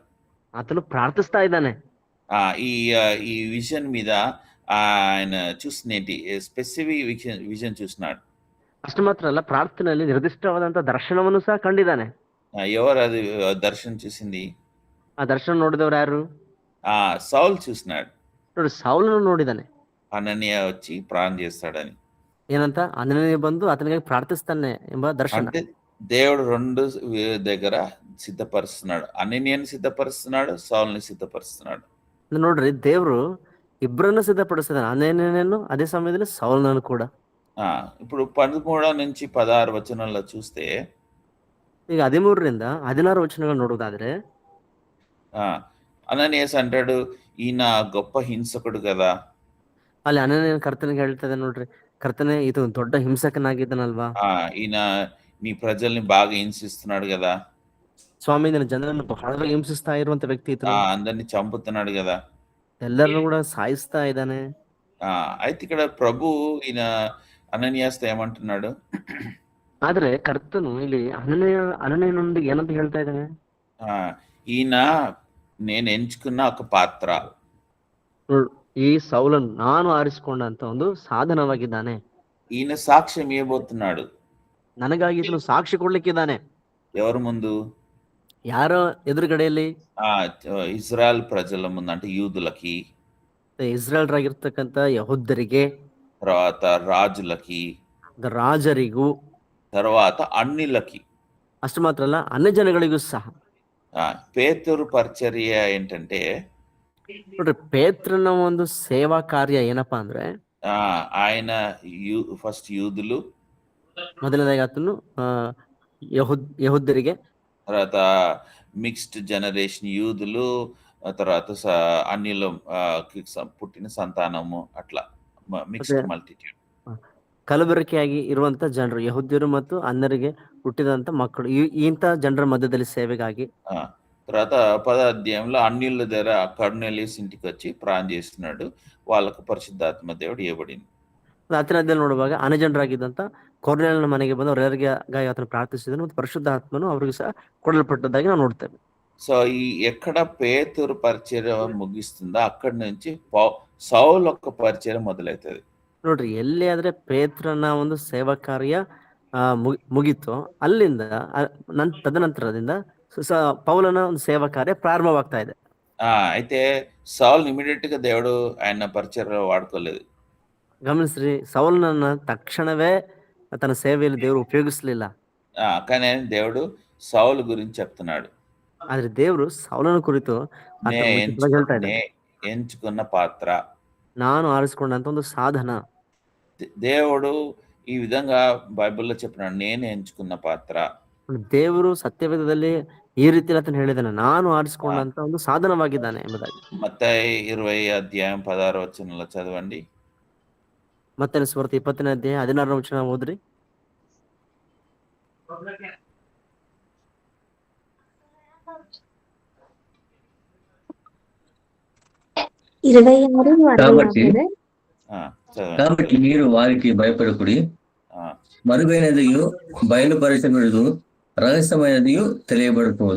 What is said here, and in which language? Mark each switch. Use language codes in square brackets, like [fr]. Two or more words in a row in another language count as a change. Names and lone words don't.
[kn] ಆತನು ಪ್ರಾರ್ಥಿಸ್ತಾ ಇದ್ದಾನೆ. [te] ఈ విజన్ మీద ఆయన చూసినేంటి? [en] specific vision [te] చూస్తున్నాడు. [kn] ಅಷ್ಟು ಮಾತ್ರ ಅಲ್ಲ, ಪ್ರಾರ್ಥನೆಯಲ್ಲಿ ನಿರ್ದಿಷ್ಟವಾದಂತ ದರ್ಶನವನ್ನು ಸಹ ಕಂಡಿದ್ದಾನೆ. [te] ఎవరు అది దర్శనం చూసింది? [kn] ಆ ದರ್ಶನ ನೋಡಿದವರು ಯಾರು? [te] సౌలు చూసినాడు. [kn] ನೋಡಿ, ಸೌಲನು ನೋಡಿದ್ದಾನೆ. [te] అననీయ వచ్చి ప్రార్థన చేస్తాడని. [kn] ಏನಂತ? ಅನನೀಯ ಬಂದು ಆತನಿಗಾಗಿ ಪ್ರಾರ್ಥಿಸ್ತಾನೆ ಎಂಬ ದರ್ಶನ. [te] అంటే దేవుడు రెండు దగ్గర సిద్ధపరుస్తున్నాడు. అననీయని సిద్ధపరుస్తున్నాడు, సౌలుని సిద్ధపరుస్తున్నాడు. [kn] ನೋಡ್ರಿ, ದೇವ್ರು ಇಬ್ಬರನ್ನು ಸಿದ್ಧಪಡಿಸಿದಾನೆ, ಅನನೀಯನನ್ನು, ಅದೇ ಸಮಯದಲ್ಲಿ ಸೌಲನನ್ನು ಕೂಡ. [te] ఇప్పుడు 13 నుంచి 16 వచనంలో చూస్తే, [kn] ಈಗ 13ರಿಂದ 16 ವಚನಗಳು ನೋಡುವುದಾದ್ರೆ, [te] అననీయస్ అంటాడు, ఈయన గొప్ప హింసకుడు కదా. [kn] ಅಲ್ಲಿ ಅನನೀಯನ ಕರ್ತನಿಗೆ ಹೇಳ್ತದೆ, ನೋಡ್ರಿ, ಕರ್ತನೆ ಇದು ದೊಡ್ಡ ಹಿಂಸಕನಾಗಿದ್ದಾನಲ್ವಾ, [te] ఈయన నీ ప్రజల్ని బాగా హింసిస్తున్నాడు కదా, [kn] ಸ್ವಾಮಿ ನನ್ನ ಜನರನ್ನು ಬಹಳವಾಗಿ ಹಿಂಸಿಸ್ತಾ ಇರುವಂತ ವ್ಯಕ್ತಿ ಇತ್ತು, [te] అందరిని చంపుతున్నాడు కదా, [kn] ಎಲ್ಲರನ್ನು ಕೂಡ ಸಾಯಿಸ್ತಾ ಇದ್ದಾನೆ. [te] అయితే ఇక్కడ ప్రభు ఈయన అననీయాస్తో ఏమంటున్నాడు? [kn] ಆದ್ರೆ ಕರ್ತನು ಇಲ್ಲಿ ಅನನೀಯನೊಂದಿಗೆ ಏನಂತ ಹೇಳ್ತಾ ಇದ್ದಾನೆ? [te] ఈయన నేను ఎంచుకున్న ఒక పాత్ర. [kn] ಈ ಸೌಲನ್ ನಾನು ಆರಿಸಿಕೊಂಡಂತ ಒಂದು ಸಾಧನವಾಗಿದ್ದಾನೆ. [te] ఈయన సాక్ష్యం ఇవ్వబోతున్నాడు. [kn] ನನಗಾಗಿ ಇದನ್ನು ಸಾಕ್ಷಿ ಕೊಡ್ಲಿಕ್ಕಿದ್ದಾನೆ. [te] ఎవరి ముందు? [kn] ಯಾರ ಎದುರುಗಡೆಯಲ್ಲಿ? [te] ఇజ్రాయెల్ ప్రజల ముందు, అంటే యూదులకి, [kn] ಇಸ್ರಾಯೇಲ್ರಾಗಿರ್ತಕ್ಕಂಥ ಯಹೂದ್ಯರಿಗೆ, [te] తర్వాత రాజులకి, [kn] ರಾಜರಿಗೂ, [te] తర్వాత అన్నిలకి. [kn] ಅಷ್ಟು ಮಾತ್ರ ಅಲ್ಲ, ಅನ್ಯ ಜನಗಳಿಗೂ ಸಹ. [te] పేతురు పరిచర్య ఏంటంటే, [kn] ನೋಡ್ರಿ, ಪೇತ್ರನ ಒಂದು ಸೇವಾ ಕಾರ್ಯ ಏನಪ್ಪಾ ಅಂದ್ರೆ, [te] ఆయన ఫస్ట్ యూదులు, [kn] ಮೊದಲನೇದಾಗಿ ಆತನು ಯಹೂದ್ಯರಿಗೆ, [te] తర్వాత [en] mixed generation [te] యూదులు, తర్వాత అన్యుల పుట్టిన సంతానము, అట్లా [en] mixed multitude. [kn] ಕಲಬೆರಕೆಯಾಗಿ ಇರುವಂತ ಜನರು, ಯಹೂದ್ಯರು ಮತ್ತು ಅನ್ಯರಿಗೆ ಹುಟ್ಟಿದಂತ ಮಕ್ಕಳು, ಇಂಥ ಜನರ ಮಧ್ಯದಲ್ಲಿ ಸೇವೆಗಾಗಿ. [te] తర్వాత 10వ అధ్యాయంలో అన్యుల దగ్గర కర్నేలియస్ ఇంటికి వచ్చి ప్రార్థన చేస్తున్నాడు, వాళ్ళకు పరిశుద్ధాత్మ దేవుడు ఇవ్వబడింది. [kn] 10ನೇ ಅಧ್ಯಾಯ ನೋಡುವಾಗ ಅನ್ಯಜನರಾಗಿದ್ದಂತ ಕೊರ್ನೇಲನ ಮನೆಗೆ ಬಂದು ಅವರೆಲ್ಲರಿಗೆ ಆತನು ಪ್ರಾರ್ಥಿಸಿದನು ಮತ್ತು ಪರಿಶುದ್ಧಾತ್ಮನು ಅವರಿಗೆ ಸಹ ಕೊಡಲ್ಪಟ್ಟದ್ದಾಗಿ ನಾವು ನೋಡ್ತೇವೆ. [te] సో ఈ ఎక్కడ పేతురు పరిచర్య ముగిస్తుందో అక్కడి నుంచి సౌలు యొక్క పరిచర్య మొదలవుతుంది. [kn] ನೋಡ್ರಿ, ಎಲ್ಲಿ ಆದ್ರೆ ಪೇತ್ರನ ಒಂದು ಸೇವಾ ಕಾರ್ಯ ಮುಗೀತು, ಅಲ್ಲಿಂದ ತದನಂತರದಿಂದ ಪೌಲನ ಒಂದು ಸೇವಾ ಕಾರ್ಯ ಪ್ರಾರಂಭವಾಗ್ತಾ ಇದೆ. [te] అయితే సౌల్ ఇమిడియట్ గా దేవుడు ఆయన పరిచర్యలో వాడుకోలేదు. [kn] ಗಮನಿಸ್ರಿ, ಸೌಲನನ್ನ ತಕ್ಷಣವೇ ತನ್ನ ಸೇವೆಯಲ್ಲಿ ದೇವರು ಉಪಯೋಗಿಸಲಿಲ್ಲ. [te] కానీ దేవుడు సౌలు గురించి చెప్తున్నాడు. [kn] ಆದ್ರೆ ದೇವರು ಸೌಲನ ಕುರಿತು ಹೇಳ್ತಾ ಇದ್ದಾನೆ, [te] ఎంచుకున్న పాత్ర, [kn] ನಾನು ಆರಿಸಿಕೊಂಡಂತ ಒಂದು ಸಾಧನ. [te] దేవుడు ఈ విధంగా బైబిల్లో చెప్పినాడు, నేను ఎంచుకున్న పాత్ర. [kn] ದೇವರು ಸತ್ಯವೇದದಲ್ಲಿ ಈ ರೀತಿ ಆತನು ಹೇಳಿದಾನೆ, ನಾನು ಆರಿಸಿಕೊಂಡಂತ ಒಂದು ಸಾಧನವಾಗಿದ್ದಾನೆ ಎಂಬುದಾಗಿ. [te] మత్తయి 20వ అధ్యాయం 16వ వచనంలో చదవండి. [kn] ಮತ್ತೇನ ಸುವಾರ್ತೆ 20ನೇ ಅಧ್ಯಾಯ 16ನೇ ವಚನ ಓದ್ರಿ. [te] కాబట్టి మీరు వారికి భయపడకుడి, మరుగైనదియు బయలుపరచబడదు, రహస్యమైనదియు తెలియబడకపోదు.